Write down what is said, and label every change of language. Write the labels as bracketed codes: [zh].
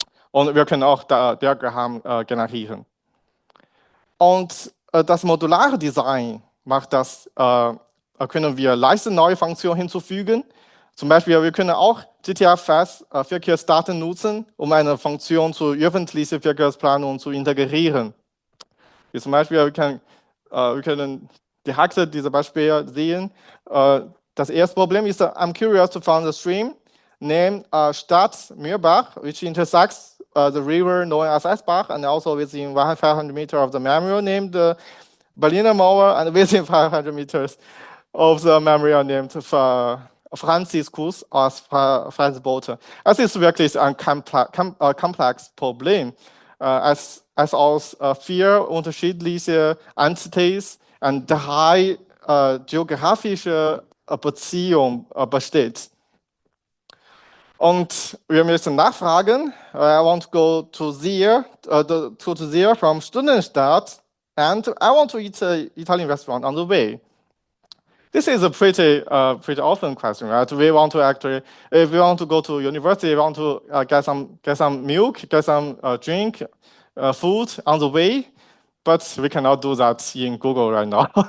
[de] Und wir können auch Diagramm generieren. Und das modulare Design macht das, können wir leichte neue Funktionen hinzufügen. Zum Beispiel, wir können auch GTA-Verkehrsdaten nutzen, um eine Funktion zur öffentlichen Verkehrsplanung zu integrieren. Wie zum Beispiel, wir können direkt diese Beispiele sehen. Das erste Problem ist, [en] I'm curious to find the stream named Stadt Mürbach, which intersects the river known as Eisbach, and also within 500 meters of the memorial named Berliner Mauer, and within 500 meters of the memorial named Franziskus aus Franzbote. [de] Es ist wirklich ein komplexes Problem, es aus 4 unterschiedliche Entities und 3 geografische Beziehungen besteht. Und wir müssen nachfragen. [en] I want to go to there from Studentenstadt, and I want to eat an Italian restaurant on the way. This is a pretty often question, right? We want to actually, if we want to go to university, we want to get some milk, get some drink, food on the way, but we cannot do that in Google right now.